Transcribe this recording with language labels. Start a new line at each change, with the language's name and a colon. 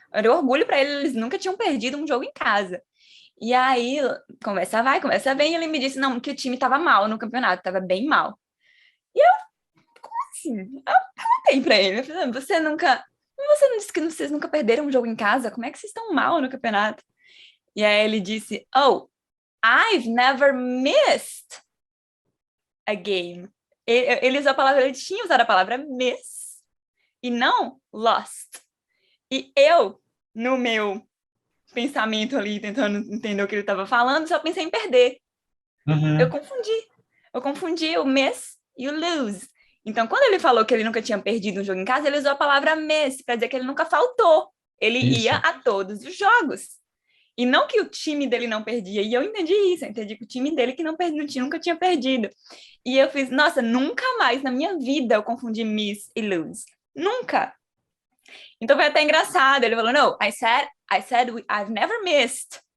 Portuguese: Era orgulho para eles nunca tinham perdido um jogo em casa. E aí, conversa vai, conversa vem, e ele me disse não, que o time estava mal no campeonato, estava bem mal. E eu, assim, eu perguntei para ele, eu falei, você não disse que vocês nunca perderam um jogo em casa? Como é que vocês estão mal no campeonato? E aí ele disse,
English: oh, I've never missed a game.
Portuguese: Ele usou a palavra, ele tinha usado a palavra miss e não lost. E eu, no meu pensamento ali, tentando entender o que ele estava falando, só pensei em perder. Eu Uhum. confundi. Eu confundi o miss e o lose. Então, quando ele falou que ele nunca tinha perdido um jogo em casa, ele usou a palavra miss para dizer que ele nunca faltou. Ele ia Isso. a todos os jogos. E não que o time dele não perdia. E eu entendi isso. Eu entendi que o time dele que não nunca tinha perdido. E eu fiz, nossa, nunca mais na minha vida eu confundi miss e lose. Nunca. Então foi até engraçado. Ele falou,
English: no, I said I've never missed.